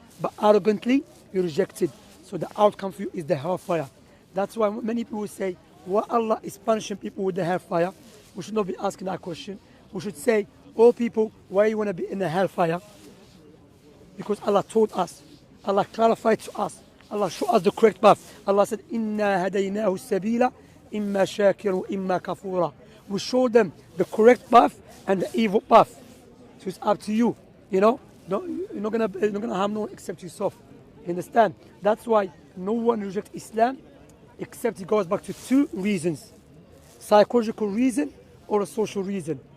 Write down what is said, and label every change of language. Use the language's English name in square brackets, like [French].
[English] But arrogantly, you rejected. So the outcome for you is the hellfire. That's why many people will say, why Allah is punishing people with the hellfire? We should not be asking that question. We should say, oh people, why you want to be in the hellfire? Because Allah told us. Allah clarified to us. Allah showed us the correct path. Allah said, [Arabic] إِنَّا هَدَيْنَاهُ السَّبِيلَ إِمَّا شَاكِرٌ إِمَّا كَفُورًا. [English] We showed them the correct path and the evil path. So it's up to you. You know, you're not gonna harm no one except yourself. You understand? That's why no one rejects Islam except it goes back to two reasons: psychological reason or a social reason.